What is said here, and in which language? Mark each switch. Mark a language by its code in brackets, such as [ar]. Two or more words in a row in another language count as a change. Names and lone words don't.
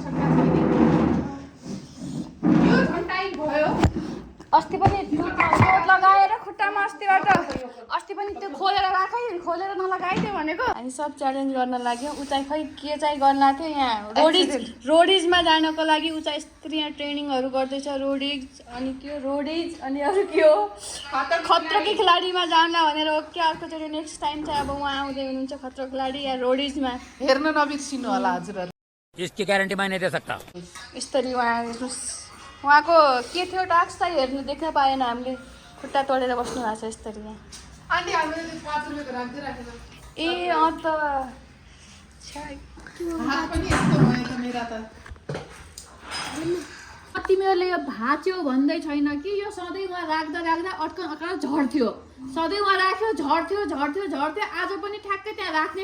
[ne] त अस्ति पनि चोट लगाएर खुट्टामा अस्ति पनि त्यो खोलेर नलगाइदियो भनेको हामी सब च्यालेन्ज गर्न लाग्यो उचाइ खै के चाहिँ गर्न थियो यहाँ रोडिजमा जानको लागि उचाइ यस्तरी यहाँ ट्रेनिङहरू गर्दैछ रोडिज अनि अनि अरू के हो खतरो के खेलाडीमा जान्ला भनेर हो क्या अर्कोचोटि [en] next time [ne] चाहिँ अब उहाँ आउँदै हुनुहुन्छ खतरो खेलाडी या रोडिजमा हेर्न नबिर्सिनु होला हजुरहरू [hi] इसकी गारंटी मैं नहीं दे सकता [ne] यस्तरी उहाँको के थियो टास्क चाहिँ हेर्नु देख्न पाएन हामीले खुट्टा तोडेर बस्नु भएको छ यस्तरी यहाँ आन्टी हामीले 5 रुपैयाँको राख्दै राखेन ए त हात पनि यस्तो भयो त मेरा त तिमीहरूले यो भाँच्यो भन्दै छैन कि यो सधैँ उहाँ राख्दा अड्कन झर्थ्यो सधैँ उहाँ राख्यो झर्थ्यो आज पनि ठ्याक्कै त्यहाँ राख्ने